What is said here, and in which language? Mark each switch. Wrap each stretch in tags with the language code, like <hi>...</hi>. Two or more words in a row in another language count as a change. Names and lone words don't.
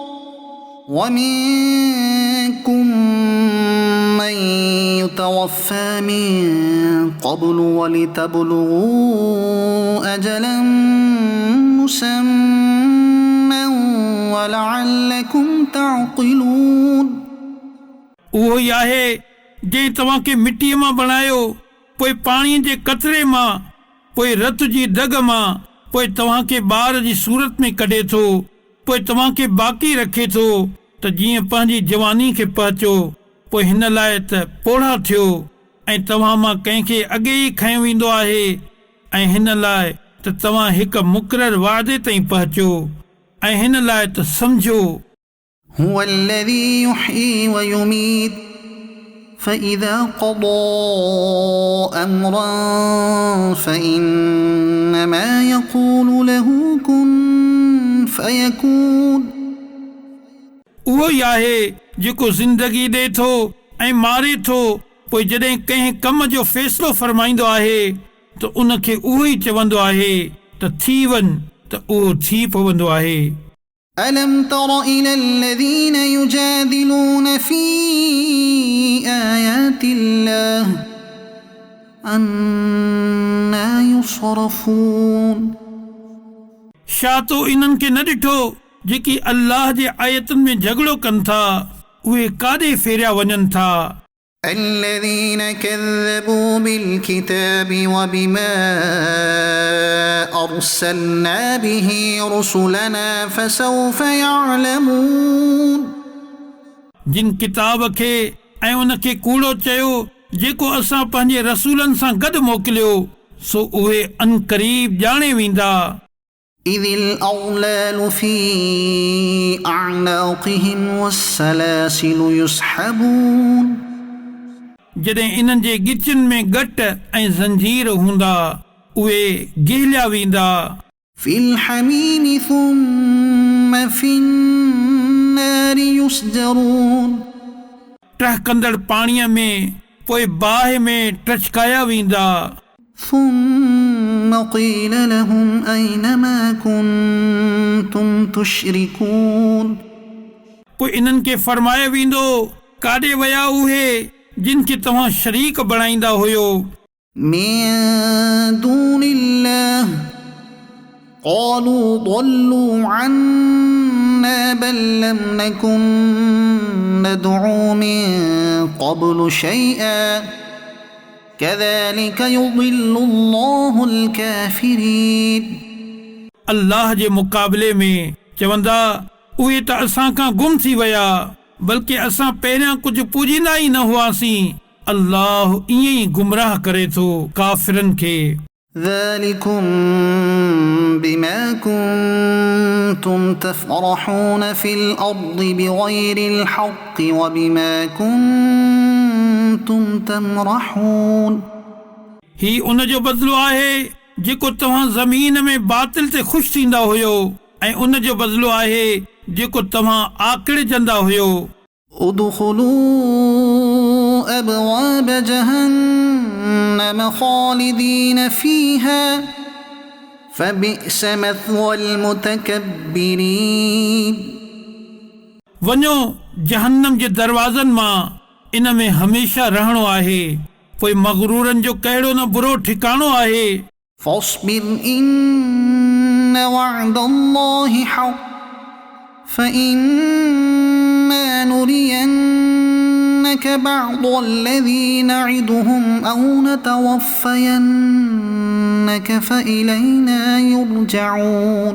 <ar>ومنكم من يتوفى من قبل ولتبلغوا أجلا مسمى ولعلكم تعقلون।</ar> <sd>उहो ई आहे जंहिं तव्हांखे मिटीअ मां बणायो, पोइ पाणीअ जे कतरे मां, पोइ रत जी दग मां, पोइ तव्हांखे ॿार जी सूरत में कढे थो, पोइ तव्हांखे बाक़ी रखे थो त जीअं पंहिंजी जवानी खे पहुचो, पोइ हिन लाइ त पोढ़ा थियो ऐं तव्हां मां कंहिंखे अॻे ई खंयो वेंदो आहे ऐं हिन लाइ त तव्हां हिकु मुक़ररु वाइदे ताईं पहुचो ऐं हिन लाइ त सम्झो।</sd> <ar>هو الذي يحيي ويميت فإذا قضى أمرا فإنما يقول له كن فيكون।</ar> <sd>उहो ई आहे जेको ज़िंदगी ॾे थो ऐं मारे थो, पोइ जॾहिं कंहिं कम जो फ़ैसिलो फरमाईंदो आहे त उनखे उहो ई चवंदो आहे त थी वञ, त उहो थी पवंदो आहे।</sd> <ar>ألم تر إلى الذين يجادلون في آيات الله أنى يصرفون।</ar> <sd>छा तो इन्हनि खे न ॾिठो जेकी अल्लाह जे आयतुनि में झगड़ो कनि था, उहे काॾे फेरिया वञनि था।</sd> <ar>الذين كذبوا بالكتاب وبما أرسلنا به رسلنا فسوف يعلمون।</ar> <sd>जिन किताब खे ऐं उन खे कूड़ो चयो जेको असां पंहिंजे रसूलनि सां गॾु मोकिलियो, सो उहे अनक़रीब ॼाणे वेंदा।</sd> <ar>إذ الأغلال في أعناقهم والسلاسل يسحبون।</ar> <sd>जॾहिं इन्हनि जे गिचनि में गट ऐं ज़ंजीर हूंदा, उहे गिहलिया वेंदा।</sd> <ar>في الحميم ثم في النار يسجرون।</ar> <sd>टहकंदड़ पाणीअ में, पोइ बाहि में टचकाया वेंदा।</sd> <ar>ثم قيل لهم أين ما كنتم تشركون।</ar> <sd>पोइ इन्हनि खे फरमायो वेंदो काॾे विया उहे जिन खे तव्हां शरीक बणाईंदा हुयो।</sd> <ar>من دون الله قالوا ضلوا عنا بل لم نكن ندعو من قبل شيئا كذلك يضل الله الكافرين।</ar> <sd>अल्लाह जे मुक़ाबले में चवंदा उहे त असां खां गुम थी विया, बल्कि असां पहिरियां कुझु पूजींदा ई न हुआसीं। अल्लाह ईअं ई गुमराह करे थो काफ़िरनि खे।</sd> <ar>ذلكم بما كنتم تفرحون في الأرض بغير الحق وبما كنتم تمرحون</ar> <sd>ही उन जो बदिलो आहे जेको तव्हां ज़मीन में बातिल ते ख़ुशि थींदा हुयो ऐं उन जो बदिलो आहे जेको तव्हां आकिड़जंदा हुयो</sd> <ar>ادخلوا أبواب جهنم خالدين فيها فبئس مثوى المتكبرين</ar> <sd>वञो जहन्नम जे दरवाज़नि मां इन में हमेशा रहणो आहे पोइ मग़रूरनि जो कहिड़ो न बुरो ठिकाणो आहे</sd> <ar>فاصبر إن وعد الله حق فإما نرينك بعض الذي نعدهم أو نتوفينك فإلينا يرجعون</ar>